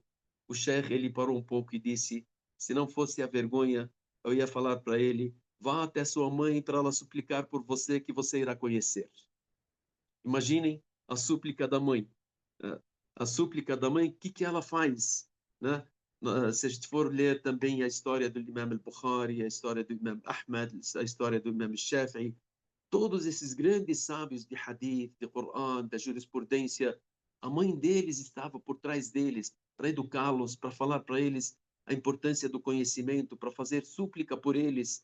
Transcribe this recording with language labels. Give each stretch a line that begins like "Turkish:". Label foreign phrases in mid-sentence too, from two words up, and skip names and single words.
Portuguese: O sheik, ele parou um pouco e disse, se não fosse a vergonha, eu ia falar para ele, vá até sua mãe para ela suplicar por você que você irá conhecer. Imaginem a súplica da mãe. A súplica da mãe, o que que ela faz? Né? Se a gente for ler também a história do Imam al-Bukhari, a história do Imam Ahmad, a história do Imam Shafi'i, todos esses grandes sábios de hadith, de Coran, da jurisprudência, a mãe deles estava por trás deles para educá-los, para falar para eles a importância do conhecimento, para fazer súplica por eles.